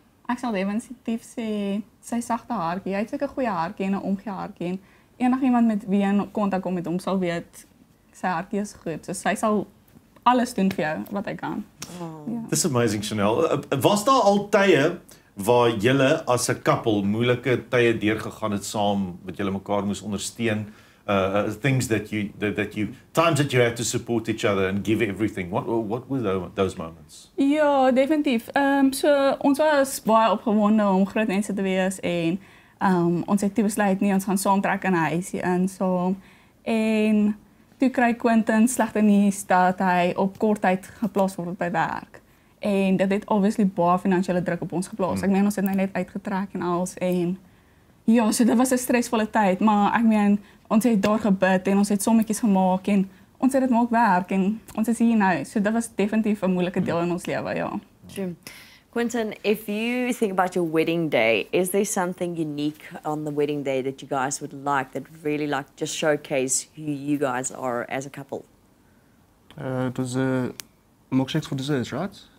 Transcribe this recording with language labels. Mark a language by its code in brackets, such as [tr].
[af] Ek sal definitief sê sy sagte haartjie. Hy het sulke goeie haartjie en 'n omgee haartjie en enigiemand met wie hy in kontak kom met hom sal weet sy haartjie is goed. So sy sal alles doen vir jou wat hy kan. [en] Ja. This is amazing, Chanel. [af] Was daar al tye waar julle as 'n koppel moeilike tye deurgegaan het saam wat julle mekaar moes ondersteun? [en] Things times that you had to support each other and give everything. What were those moments? [af] Ja, definitief. So ons was baie opgewonde om groot mense te wees en ons het toe besluit nie ons gaan saamtrek in 'n huisie in saam. En toe kry Quentin slegte nuus dat hy op kort tyd geplaas word by werk. En dit het obviously baie finansiële druk op ons geplaas. Ek meen ons het nou net uitgetrek en alles en ja, so dit was 'n stresvolle tyd, maar ek meen ons het daar gebid en ons het sommetjies gemaak en ons het dit maak werk en ons is hier nou. So dit was definitief 'n moeilike deel in ons lewe, ja. [en] True. Quentin, if you think about your wedding day, is there something unique on the wedding day that you guys would like, that really like just showcase who you guys are as a couple? It was milkshakes for desserts, right?